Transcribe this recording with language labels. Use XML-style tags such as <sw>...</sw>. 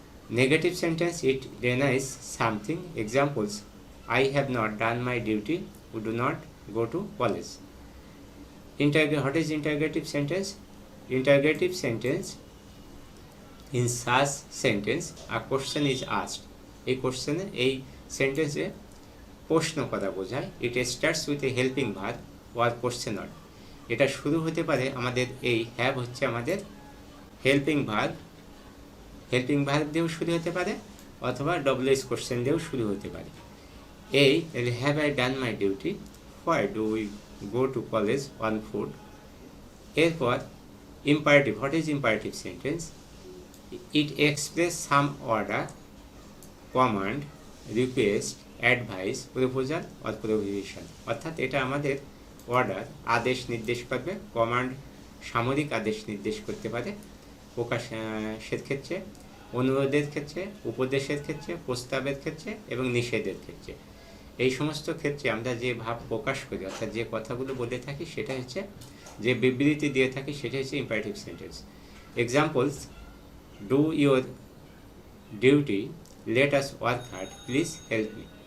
<en>Negative sentence, it denies something. Examples: I have not done my duty, we do not go to college. What is interrogative sentence? Interrogative sentence, in such sentence a question is asked.</en> <bn>এই কোশ্চেনে, এই সেন্টেন্সে প্রশ্ন করা বোঝায়।</bn> <en>It starts with a helping verb or questioner.</en> <bn>এটা শুরু হতে পারে, আমাদের এই হ্যাভ হচ্ছে আমাদের হেল্পিং ভার্ব, হেল্পিং ভার্ব দিয়েও শুরু হতে পারে, অথবা ডব্লিউএস কোশ্চেন দিয়েও শুরু হতে পারে।</bn> <en>এই have I done my duty, why do we go to college on foot. এরপর imperative. What is imperative sentence? It express some order, command, request, advice, proposal or prohibition.</en> <bn>অর্থাৎ এটা আমাদের অর্ডার, আদেশ নির্দেশ করবে। কমান্ড সামরিক আদেশ নির্দেশ করতে পারে প্রকাশের ক্ষেত্রে, অনুরোধের ক্ষেত্রে, উপদেশের ক্ষেত্রে, প্রস্তাবের ক্ষেত্রে এবং নিষেধের ক্ষেত্রে। এই সমস্ত ক্ষেত্রে আমরা যে ভাব প্রকাশ করি, অর্থাৎ যে কথাগুলো বলে থাকি, সেটা হচ্ছে, যে বিবৃতি দিয়ে থাকি, সেটা হচ্ছে imperative sentence.</bn> <en>Examples: do your duty, let us work hard, please help me.</en>